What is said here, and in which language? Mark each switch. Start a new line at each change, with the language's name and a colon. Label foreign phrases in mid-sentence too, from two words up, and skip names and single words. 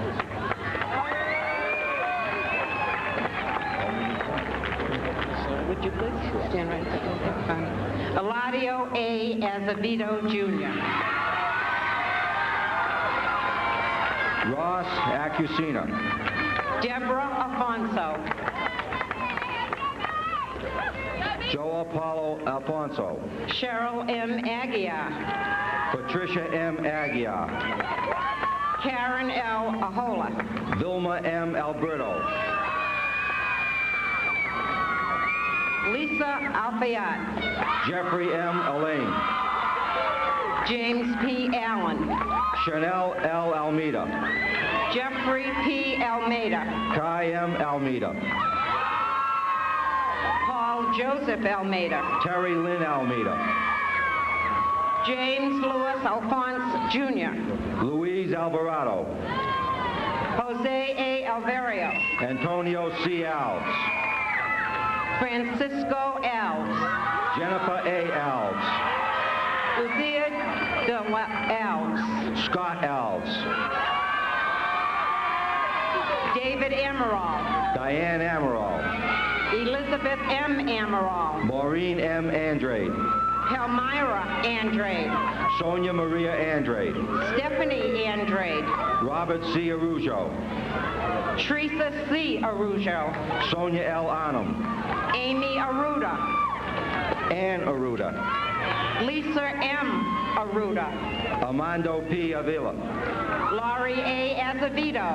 English: Would you please stand right there? Eladio A. Azevedo, Jr. Ross Acusina. Deborah Afonso. Joe Apollo Alfonso. Cheryl M. Aguiar. Patricia M. Aguiar. Karen L. Ahola. Vilma M. Alberto. Lisa Alfayat. Jeffrey M. Elaine. James P. Allen. Chanel L. Almeida. Jeffrey P. Almeida. Kai M. Almeida. Paul Joseph Almeida. Terry Lynn Almeida. James Louis Alphonse, Jr. Luis Alvarado. Jose A. Alvario. Antonio C. Alves. Francisco Alves. Jennifer A. Alves. Lucia de Alves. Scott Alves. David Amaral. Diane Amaral. Elizabeth M. Amaral. Maureen M. Andrade. Palmyra Andrade. Sonia Maria Andrade. Stephanie Andrade. Robert C. Arujo. Teresa C. Arujo. Sonia L. Arnhem. Amy Aruda. Ann Aruda. Lisa M. Aruda. Armando P. Avila. Laurie A. Azevedo.